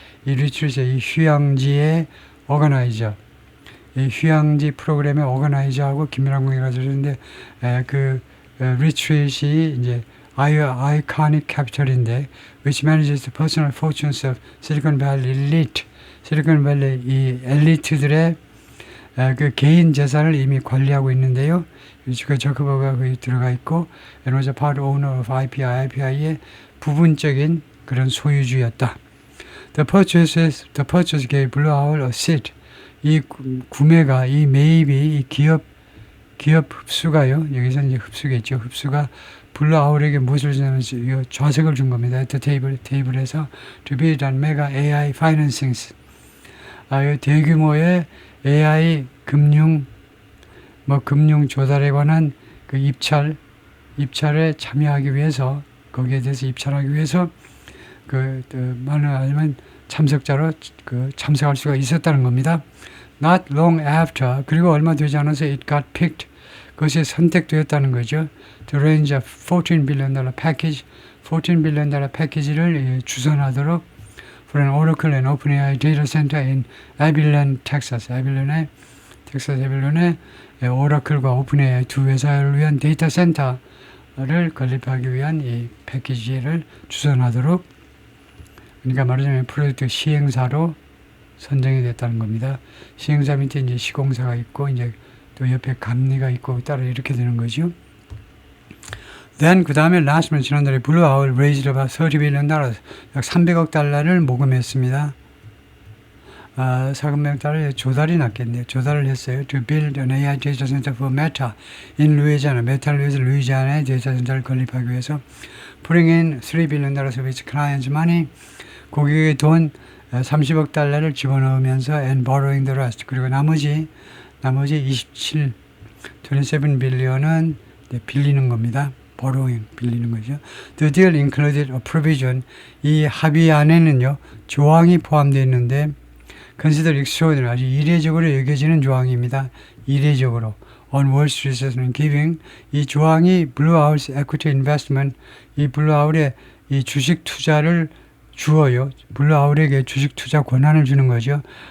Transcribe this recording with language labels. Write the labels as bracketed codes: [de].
[ko] 이 retreat의 이 휴양지의 organizer. 이 휴양지 프로그램의 organizer하고 긴밀한 관계를 가지고 있는데, retreat이 이제 iconic capital인데, [en] which manages the personal fortunes of Silicon Valley elite. [ko] 실리콘밸리 이 엘리트들의 그 개인 재산을 이미 관리하고 있는데요. 주가 저커버가 거기 들어가 있고, [en] and was a part owner of [ko] IPI의 부분적인 그런 소유주였다. [en] The purchase gave Blue Owl a seat. [ko] 이 구매가, 이 매입이, 이 기업 흡수가요. 여기서 이제 흡수겠죠. 흡수가 블루 아울에게 무엇을 주냐면 좌석을 준 겁니다. [en] at the 테이블에서 to bid on mega AI financings. [ko] 대규모의 AI 금융 조달에 관한 그 입찰에 참여하기 위해서, 거기에 대해서 입찰하기 위해서 많은 참석자로 참석할 수가 있었다는 겁니다. [en] Not long after, [ko] 그리고 얼마 되지 않아서 [en] it got picked. [ko] 그것이 선택되었다는 거죠. [en] To arrange a $14 billion package, $14 billion [ko] 패키지를 주선하도록 [en] for an Oracle and OpenAI data center in Abilene, Texas. [ko] 텍사스 에빌런에 오라클과 오픈AI 두 회사를 위한 데이터 센터를 건립하기 위한 이 패키지를 주선하도록, 그러니까 말하자면 프로젝트 시행사로 선정이 됐다는 겁니다. 시행사 밑에 이제 시공사가 있고, 이제 또 옆에 감리가 있고, 따로 이렇게 되는 거죠. [en] Then [ko] 그 다음에 [en] last month [ko] 지난달에 [en] Blue Owl raised about $30 billion, [ko] 약 300억 달러를 모금했습니다. 400억 달러 조달이 났겠네요. 조달을 했어요. [en] To build an AI data center for Meta in Louisiana. [ko] 메타를 위해서 루이지아나에 데이터 센터를 건립하기 위해서 [en] putting in $3 billion of its clients' money. [ko] 고객의 돈 30억 달러를 집어넣으면서 [en] and borrowing the rest. [ko] 그리고 나머지 27 빌리언은 빌리는 겁니다. borrowing, 빌리는 거죠. [en] The deal included a provision. [ko] 이 합의 안에는요, 조항이 포함되어 있는데, [en] consider extraordinary, [ko] 아주 이례적으로 여겨지는 조항입니다. 이례적으로. On Wall Street에서는 giving, 이 조항이 [en] Blue Owl's equity investment, [ko] 이 Blue Owl의 이 주식 투자를 주어요. Blue Owl에게 주식 투자 권한을 주는 거죠.